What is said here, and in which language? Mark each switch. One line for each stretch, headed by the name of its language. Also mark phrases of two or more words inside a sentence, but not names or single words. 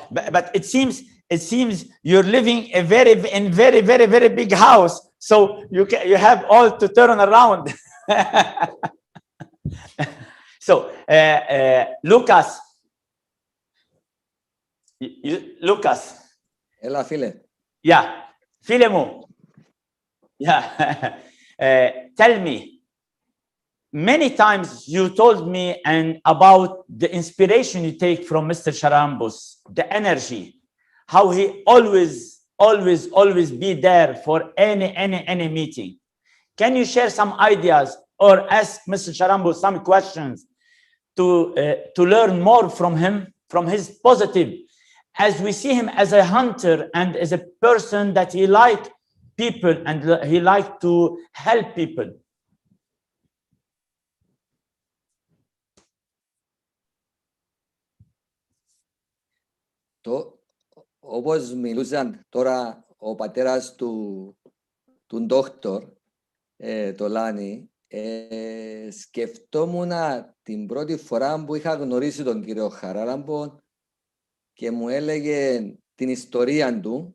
English: But it seems you're living in very big house. So you have all to turn around. So Lucas. Lucas.
Greek: Έλα, φίλε.
English: Yeah.
Greek: Φίλε μου.
English: Yeah. Tell me. Many times you told me and about the inspiration you take from Mr. Sharambus, the energy, how he always be there for any meeting. Can you share some ideas or ask Mr. Sharambo some questions to learn more from him, from his positive, as we see him as a hunter and as a person that he liked people and he liked to help people.
Greek: Όπως μιλούσαν τώρα ο πατέρας του ντόκτορ, το Λάνι, σκεφτόμουν την πρώτη φορά που είχα γνωρίσει τον κύριο Χαράλαμπο και μου έλεγε την ιστορία του.